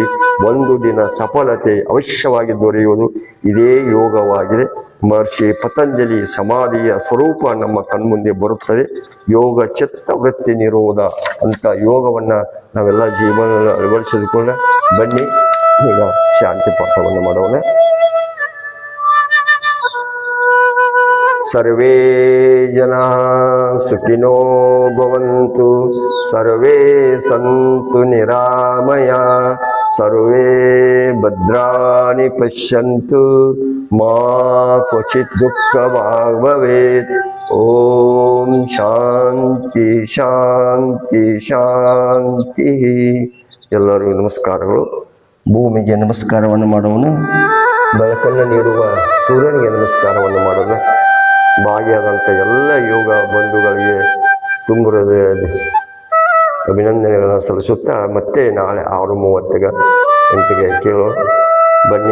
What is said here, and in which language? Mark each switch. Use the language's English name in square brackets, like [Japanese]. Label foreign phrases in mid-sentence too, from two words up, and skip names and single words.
[Kannada] ಒಂದು ದಿನ ಸಫಲತೆ ಅವಶ್ಯವಾಗಿ ದೊರೆಯುವುದು ಇದೇ ಯೋಗವಾಗಿದೆ. ಮಹರ್ಷಿ ಪತಂಜಲಿ ಸಮಾಧಿಯ ಸ್ವರೂಪ ನಮ್ಮ ಕಣ್ಮುಂದೆ ಬರುತ್ತದೆ. [Sanskrit] ಯೋಗ ಚಿತ್ತ ವೃತ್ತಿ ನಿರೋಧ [Kannada] ಅಂತ ಯೋಗವನ್ನ ನಾವೆಲ್ಲ ಜೀವನದಲ್ಲಿ ಅಳವಡಿಸಿಕೊಳ್ಳ ಬನ್ನಿ. ಈಗ ಶಾಂತಿ ಪಾಠವನ್ನು ಮಾಡೋಣ. [Sanskrit] ಸರ್ವೇ ಜನಾ ಸುಖಿನೋ ಭವಂತು, ಸರ್ವೇ ಸಂತು ನಿರಾಮಯ, ಸರ್ವೇ ಭದ್ರಾಣಿ ಪಶ್ಯಂತು, ಮಾ ಕ್ವಚಿತ್ ದುಃಖಭಾಗ್ ಭವೇತ್. ಓಂ ಶಾಂತಿ ಶಾಂತಿ ಶಾಂತಿ. [Kannada] ಎಲ್ಲರಿಗೂ ನಮಸ್ಕಾರಗಳು. ಭೂಮಿಗೆ ನಮಸ್ಕಾರವನ್ನು ಮಾಡೋಣ. ಬೆಳಕನ್ನು ನೀಡುವ ಸೂರ್ಯನಿಗೆ ನಮಸ್ಕಾರವನ್ನು ಮಾಡೋಣ. ಭಾಗಿಯಾದಂಥ ಎಲ್ಲ ಯೋಗ ಬಂಧುಗಳಿಗೆ ತುಂಬ ಅಭಿನಂದನೆಗಳನ್ನು ಸಲ್ಲಿಸುತ್ತಾ ಮತ್ತೆ ನಾಳೆ 6:30 ಕೇಳೋ ಬನ್ನಿ.